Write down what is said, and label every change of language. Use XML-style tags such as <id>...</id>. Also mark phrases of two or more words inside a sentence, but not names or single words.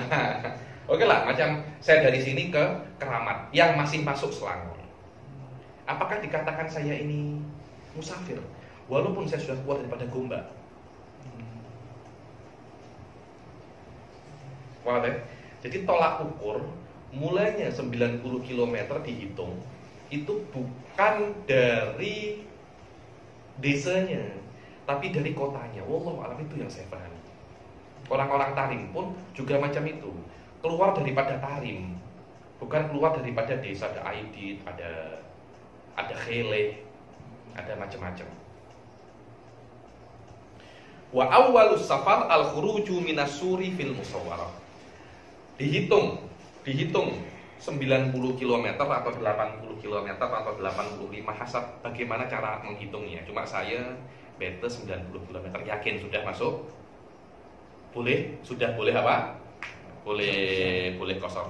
<ms>Oke lah, macam saya dari sini ke Keramat yang masih masuk Selangor. Apakah dikatakan saya ini musafir walaupun saya sudah keluar daripada Gombak?</ms> <id>Wah, jadi tolak ukur mulainya 90 km dihitung itu bukan dari desanya, tapi dari kotanya.</id> <ar>Wallahu a'lam,</ar> <id>itu yang saya pahami.</id> <ms>Orang-orang Tarim pun juga macam itu, keluar daripada Tarim, bukan keluar daripada desa.</ms> <id>Ada Aidit, ada Khele, ada macam-macam.</id> <ar>Wa awwalus safar al-khuruju minas suri fil musawwarah.</ar> <id>Dihitung 90 km atau 80 km atau 85 hasab bagaimana cara menghitungnya. Cuma saya better 90 km, yakin sudah masuk. Sudah boleh apa? boleh kosor.</id>